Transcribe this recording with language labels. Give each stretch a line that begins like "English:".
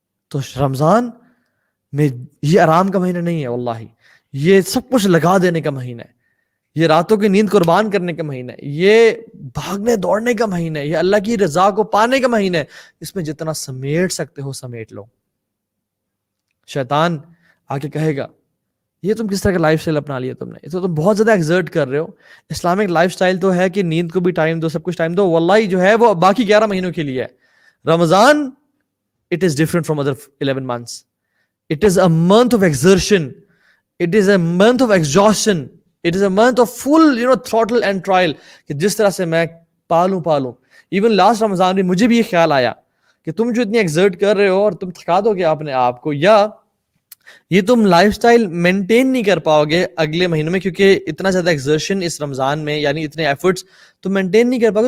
Urdu: تو رمضان میں یہ آرام کا مہینہ نہیں ہے، واللہ یہ سب کچھ لگا دینے کا مہینہ ہے، یہ راتوں کی نیند قربان کرنے کا مہینہ ہے، یہ بھاگنے دوڑنے کا مہینہ ہے، یہ اللہ کی رضا کو پانے کا مہینہ ہے. اس میں جتنا سمیٹ سکتے ہو سمیٹ لو. شیطان آ کے کہے گا یہ تم کس طرح کا لائف اسٹائل اپنا لیا تم نے، یہ تو تم بہت زیادہ ایگزرٹ کر رہے ہو. اسلامک لائف اسٹائل تو ہے کہ نیند کو بھی ٹائم دو، سب کچھ ٹائم دو. واللہ جو ہے وہ باقی 11 مہینوں کے لیے ہے.
English: Ramzan it is different from other 11 months. It is a month of exertion. It is a month of exhaustion. It is a month of full throttle and trial
Urdu: کہ جس طرح سے میں پالوں.
English: even last
Urdu: رمضان میں مجھے بھی یہ خیال آیا کہ تم جو اتنی ایکزرٹ کر رہے ہو اور تم تھکا دو گے اپنے آپ کو, یا یہ تم لائف سٹائل مینٹین نہیں کر پاؤ گے اگلے مہینوں میں, کیونکہ اتنا زیادہ ایکزرشن اس رمضان میں, یعنی اتنے ایفرٹس تم مینٹین نہیں کر پاؤ گے.